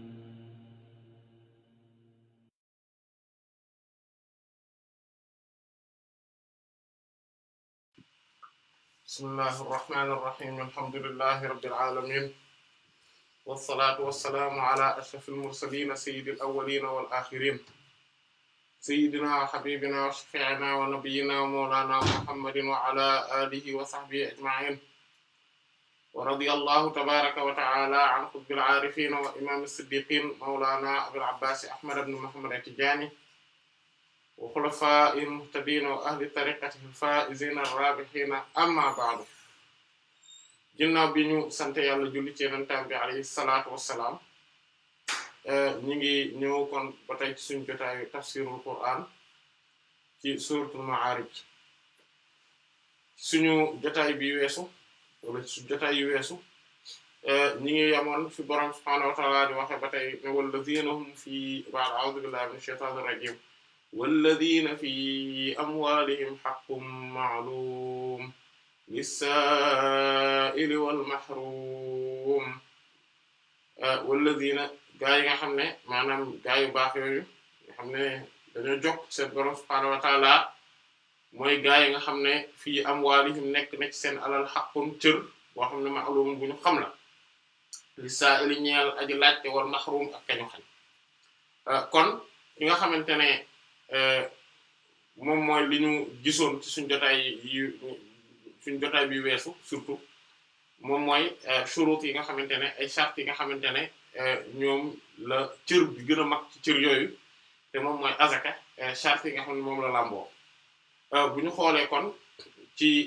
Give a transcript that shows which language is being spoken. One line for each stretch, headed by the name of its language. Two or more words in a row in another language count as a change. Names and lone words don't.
Arabic: بسم الله الرحمن الرحيم الحمد لله رب العالمين والصلاة والسلام على أشرف المرسلين سيد الأولين والآخرين سيدنا وحبيبنا وشفيعنا ونبينا ومولانا محمد وعلى آله وصحبه أجمعين ورضي الله تبارك وتعالى عن قطب العارفين وإمام الصديقين مولانا أبي العباس أحمد بن محمد التجاني وخلفاء المهتدين وأهل طريقته الفائزين الرابحين أما بعد.
Wolof: ginnaaw bi ñu sant yàlla julli ci yonentam bi
Arabic: عليه الصلاة والسلام
Wolof: ñu ngi ñëw kon ba tey ci suñu jotaayu
Arabic: تفسير القرآن
Wolof: ci suratul Ma'arij suñu jotaay bi weesu wala suñu jotaay yu weesu ñi ngi yamoon fi borom
Arabic: سبحانه وتعالى
Wolof: di waxe ba tey ne
Arabic: والذين هم في بعض أعوذ بالله من الشيطان الرجيم والذين في أموالهم حق معلوم للسائل والمحروم والذين
Wolof: gaa yi nga xam ne maanaam gaa yu baax yooyu nga xam ne dañoo jokk seen borom
Arabic: سبحانه وتعالى
Wolof: mooy gaa yi nga xam ne
Arabic: في أموالهم
Wolof: nekk na ci seen alal haqqun cër boo xam ne ma'lum bu ñu xam la lis-sa'ili ñeel aji laajte
Arabic: والمحروم
Wolof: ak kañu xañ kon ki nga xamante ne moom mooy li ñu gisoon ci suñu jotaay bi weesu surtout moom mooy shurut yi nga xamante ne ay shart yi nga xamante ne ñoom la cër bi gën a mag ci cër yooyu te moom mooy azaka shart yi nga xam ne moom la làmboo bu ñu xoolee kon ci